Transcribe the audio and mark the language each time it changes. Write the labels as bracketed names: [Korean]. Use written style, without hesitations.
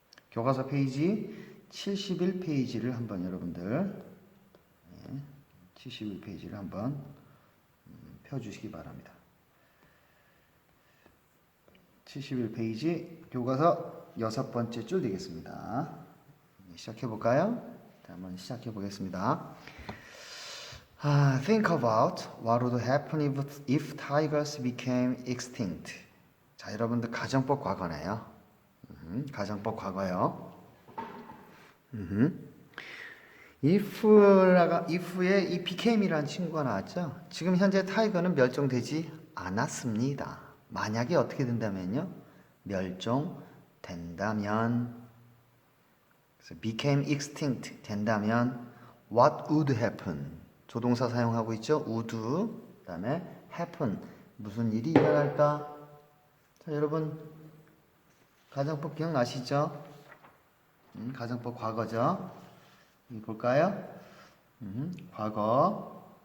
[Korean] 교과서 페이지 71페이지를 한번 여러분들 71페이지를 한번 펴주시기 바랍니다. 71페이지 교과서 6번째 줄 되겠습니다. 시작해 볼까요? 한번 시작해 보겠습니다. [English] Think about what would happen if tigers became extinct. [Korean] 자, 여러분들 가정법 과거네요. 가정법 과거요. if에 이 became이라는 친구가 나왔죠. 지금 현재 타이거는 멸종되지 않았습니다. 만약에 어떻게 된다면요? 멸종된다면. 그래서 [English] became extinct [Korean] 된다면 [English] what would happen? [Korean] 조동사 사용하고 있죠? would. 그다음에 happen. 무슨 일이 일어날까? 자, 여러분 가정법 기억나시죠? 가정법 과거죠? 볼까요? 과거.